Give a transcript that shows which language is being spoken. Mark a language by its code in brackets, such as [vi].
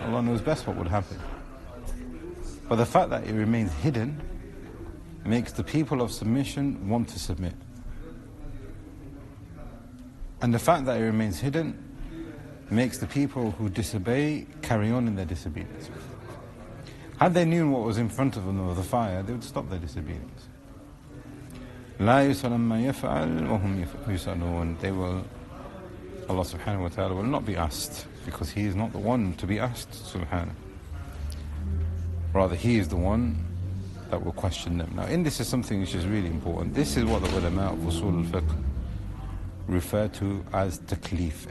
[en] Allah knows best what would happen. But the fact that it remains hidden makes the people of submission want to submit. And the fact that it remains hidden makes the people who disobey carry on in their disobedience. Had they known what was in front of them of the fire, they would stop their disobedience. [ar] لا يسأل ما يفعل وهم يسألون. [en] Allah subhanahu wa ta'ala will not be asked, because He is not the one to be asked, subhanahu. Rather, He is the one that will question them. Now, in this is something which is really important. This is what the ulama of usul al-fiqh refer to as taklif.